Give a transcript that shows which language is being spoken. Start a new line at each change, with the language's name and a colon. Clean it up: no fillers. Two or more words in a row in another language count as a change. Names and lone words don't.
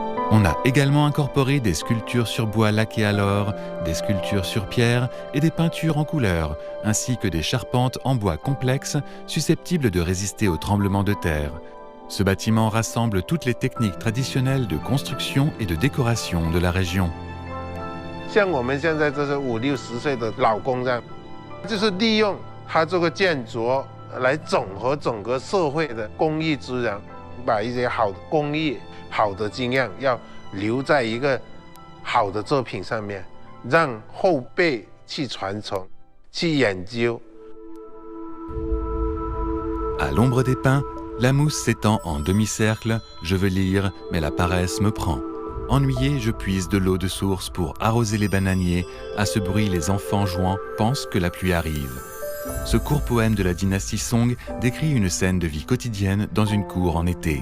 French: On a également incorporé des sculptures sur bois laqué à l'or, des sculptures sur pierre et des peintures en couleurs, ainsi que des charpentes en bois complexes susceptibles de résister aux tremblements de terre. Ce bâtiment rassemble toutes les techniques traditionnelles de construction et de décoration de la région.
Chinese: 像我们现在这是50、60岁的老工匠，就是利用他这个建筑来整合整个社会的工艺资源，把一些好的工艺、好的经验要留在一个好的作品上面，让后辈去传承、去研究。
French: À l'ombre des pins, la mousse s'étend en demi-cercle. Je veux lire, mais la paresse me prend. Ennuyé, je puise de l'eau de source pour arroser les bananiers. À ce bruit, les enfants jouant pensent que la pluie arrive. Ce court poème de la dynastie Song décrit une scène de vie quotidienne dans une cour en été.